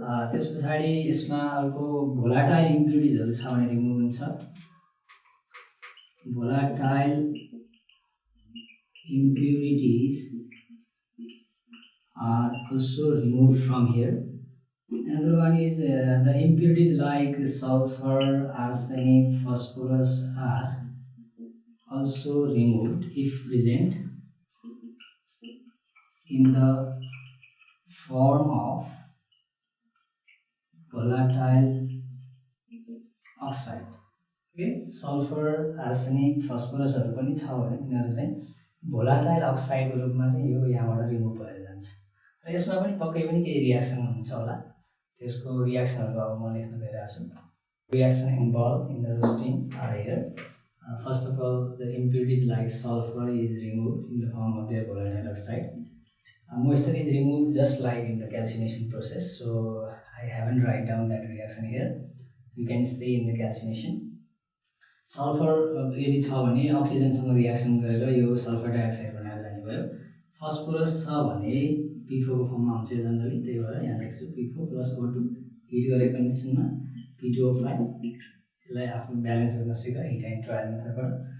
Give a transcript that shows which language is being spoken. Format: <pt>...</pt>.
<ne>त्यस पछाडि यसमा अर्को भोलाटाइल इम्प्युरिटिजहरू छ भने रिमुभ हुन्छ,</ne> <en>Volatile impurities are also removed from here. Another one is the impurities like sulfur, arsenic, phosphorus are also removed if present in the form of volatile oxide.</en> <ne>Okay, sulfur, arsenic, phosphorus पनि छ भने तिनीहरू चाहिँ volatile अक्साइडको रूपमा चाहिँ यो यहाँबाट remove भएर जान्छ। र यसमा पनि पक्कै पनि केही रियाक्सन हुन्छ होला, त्यसको रियाक्सनहरू अब म लेख्न गइरहेको छु।</ne> <en>Reaction involve in the roasting are here. First of all the impurities like sulphur is remove in the form of their volatile oxide. Moisture is removed just like in the calcination process, so I haven't write down that reaction here. You can see in the calcination.</en> <ne>Sulphur यदि छ भने अक्सिजनसँग reaction गरेर यो sulphur dioxide बनाएर जाने भयो। Phosphorus छ भने पिफोको फर्ममा हुन्छ जनरली, त्यही भएर यहाँ लेख्छु पिफो प्लस O2 हिट गरेको कन्डिसनमा P2O5। त्यसलाई आफ्नो ब्यालेन्स गर्न सिक हिट एन्ड ट्रायल मेथडबाट।</ne>